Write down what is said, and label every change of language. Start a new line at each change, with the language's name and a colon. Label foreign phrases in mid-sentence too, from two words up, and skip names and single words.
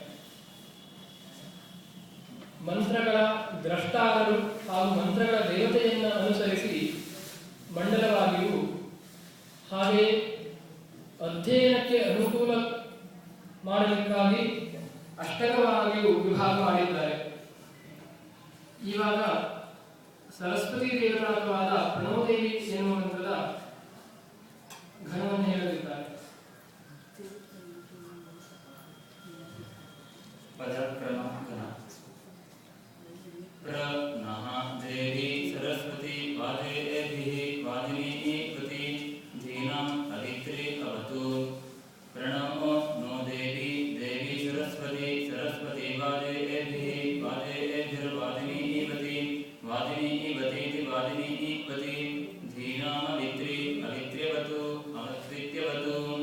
Kannada: ಮಂತ್ರಗಳ ದ್ರಷ್ಟಾರರು ಹಾಗೂ ಮಂತ್ರಗಳ ದೇವತೆಯನ್ನು ಅನುಸರಿಸಿ ಮಂಡಲವಾಗಿಯೂ ಹಾಗೆ ಅಧ್ಯಯನಕ್ಕೆ ಅನುಕೂಲ ಮಾಡಲಿಕ್ಕಾಗಿ ಅಷ್ಟಕವಾಗಿಯೂ ವಿಭಾಗ ಮಾಡಿದ್ದಾರೆ. ಇವಾಗ ಸರಸ್ವತಿ ದೇವರಾಗವಾದ ಪ್ರಣವದೇವಿ ಎನ್ನುವ ಮಂತ್ರದ ಘನವನ್ನು ಹೇಳಲಿದ್ದಾರೆ.
Sanskrit: प्रणः देवी सरस्वती वादेभिः वादिनी प्रति धीनां अवित्रे अवतु। प्रणो नो देवी देवी सरस्वती सरस्वती वादेभिः वादेभिर्वादिनी प्रति वादिनी वतीति वादिनी प्रति धीनाम् अवित्रे अवित्र्यवतु अवत्रित्यवतु।